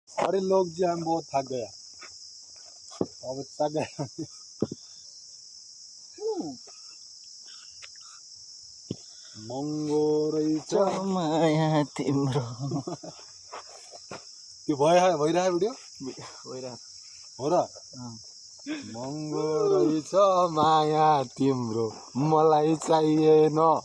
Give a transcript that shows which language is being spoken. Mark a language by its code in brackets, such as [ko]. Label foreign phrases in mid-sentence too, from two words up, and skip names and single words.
[hi] अरे लोग जी हम बहुत थक गया अब थक गया [ne] महँगो रहेछ माया तिम्रो त्यो भइरहेको भिडियो भइरहेको हो र महँगो रहेछ माया तिम्रो मलाई चाहिएन